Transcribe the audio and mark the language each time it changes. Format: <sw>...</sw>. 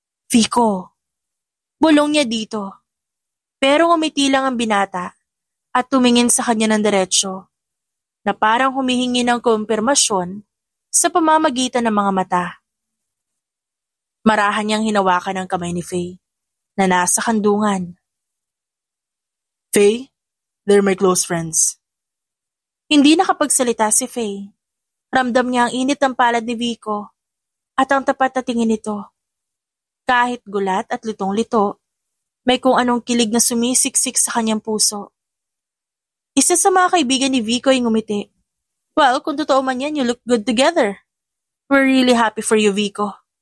<tl>Vico, bulong niya dito. Pero ngumiti lang ang binata at tumingin sa kanya ng diretsyo, na parang humihingi ng kumpirmasyon sa pamamagitan ng mga mata. Marahan niyang hinawakan ang kamay ni Faye na nasa kandungan.</tl> <en>Faye, they're my close friends.</en> <tl>Hindi nakapagsalita si Faye. Ramdam niya ang init ng palad ni Vico at ang tapat na tingin nito. Kahit gulat at litong-lito, may kung anong kilig na sumisiksik sa kanyang puso. Isa sa mga kaibigan ni Vico ay ngumiti.</tl> <en>Well,</en> <tl>kung totoo man yan,</tl> <en>you look good together. We're really happy for you, Vico.</en>